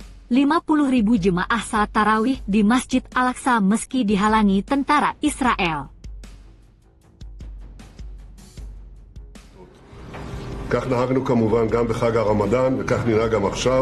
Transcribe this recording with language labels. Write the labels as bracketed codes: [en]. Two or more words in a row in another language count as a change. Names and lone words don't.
[id] 50.000 jemaah salat tarawih di Masjid Al-Aqsa meski dihalangi tentara Israel. [he] כך נהגנו כמובן גם בחג הרמדאן, וכך ננהג גם עכשיו.